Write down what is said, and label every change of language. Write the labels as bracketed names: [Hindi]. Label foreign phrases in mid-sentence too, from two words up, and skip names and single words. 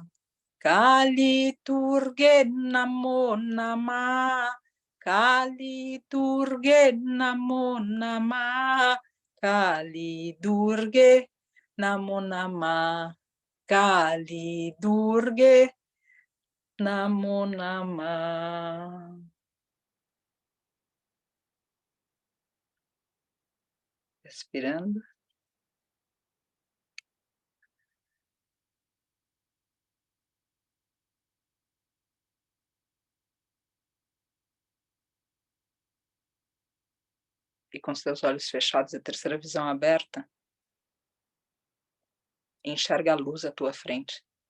[Sanskrit] काली दुर्गे नमो नमः. काली दुर्गे नमो नमः. काली दुर्गे नमो नमः. काली दुर्गे नमो नमः. [Portuguese] Respirando. E com os teus olhos fechados e a terceira visão aberta, enxerga a luz à tua frente.